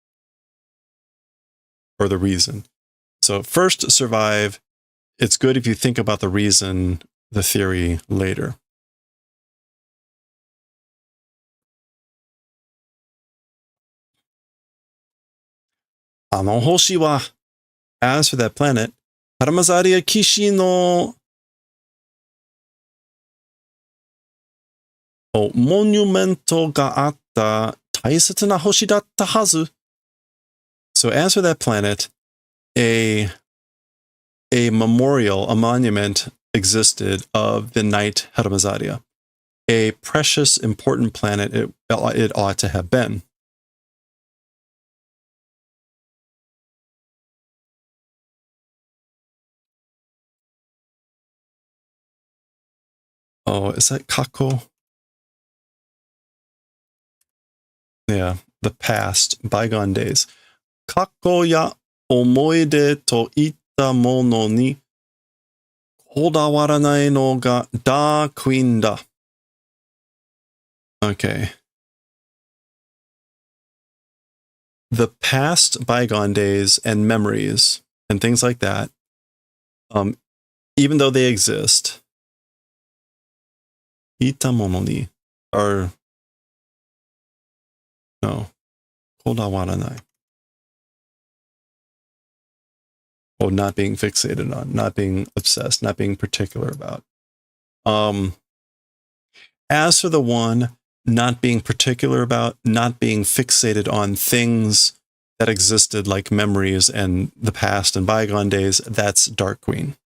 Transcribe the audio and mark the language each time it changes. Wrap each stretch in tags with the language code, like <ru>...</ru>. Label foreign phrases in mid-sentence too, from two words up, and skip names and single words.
<en>Or the reason. So first, survive. It's good if you think about the reason, the theory later.</en> <ja>あの星は,</ja> <en>as for that planet,</en> <ja>ハラマザリア騎士のモニュメントがあった大切な星だったはず.</ja> <en>So as for that planet, a memorial, a monument existed of the night Haramazaria. A precious, important planet it ought to have been. Oh, is that Kako? Yeah, the past, bygone days.</en> <ja>過去や思い出といったものにこだわらないのが</ja> <en>dark queen</en> <ja>da.</ja> <en>Okay. The past, bygone days, and memories, and things like that, even though they exist,</en> <ja>いったものにあるのこだわらない.</ja> <en>Oh, not being fixated on, not being obsessed, not being particular about. As for the one not being particular about, not being fixated on things that existed like memories and the past and bygone days, that's Dark Queen.</en>